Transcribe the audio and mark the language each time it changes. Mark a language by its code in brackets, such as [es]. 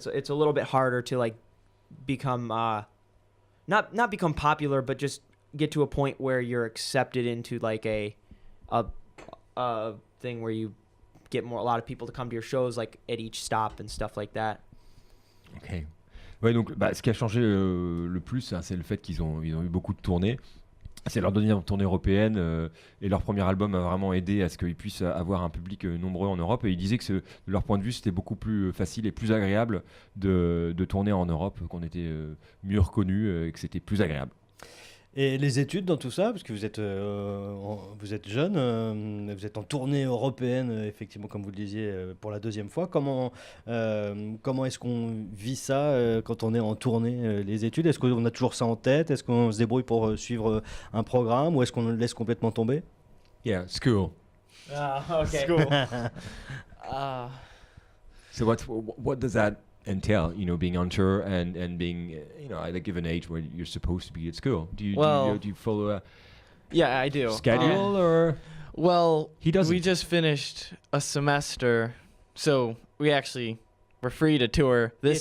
[en] So it's a little bit harder to become not become popular, but just get to a point where you're accepted into a thing where you get a lot of people to come to your shows at each stop and stuff like that. Ok. [fr] Ouais, donc ce qui a changé le plus, c'est le fait qu'ils ont eu beaucoup de tournées. C'est leur dernière tournée européenne et leur premier album a vraiment aidé à ce qu'ils puissent avoir un public nombreux en Europe. Et ils disaient que de leur point de vue, c'était beaucoup plus facile et plus agréable de tourner en Europe, qu'on était mieux reconnus et que c'était plus agréable. Et les études dans tout ça, parce que vous êtes jeune, vous êtes en tournée européenne, effectivement, comme vous le disiez, pour la 2e fois. Comment est-ce qu'on vit ça quand on est en tournée, les études? Est-ce qu'on a toujours ça en tête? Est-ce qu'on se débrouille pour suivre un programme, ou est-ce qu'on le laisse complètement tomber? [en] Yeah, school. Okay. School. So what does that entail, being on tour and being, at a given age where you're supposed to be at school? Do you follow a Yeah, I do. schedule or? Well, He doesn't. we just finished a semester, so we actually were free to tour this